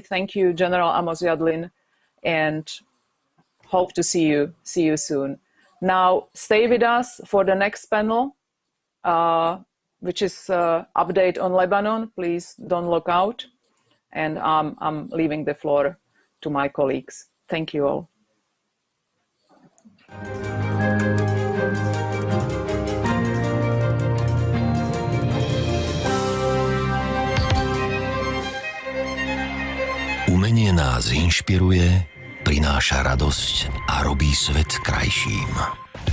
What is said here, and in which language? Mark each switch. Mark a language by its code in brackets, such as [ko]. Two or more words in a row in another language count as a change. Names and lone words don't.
[en] Thank you, General Amos Yadlin, and hope to see you soon. Now, stay with us for the next panel, which is update on Lebanon. Please don't log out. And I'm leaving the floor to my colleagues. Thank you all. [sk] Umenie nás inšpiruje, prináša radosť a robí svet krajším.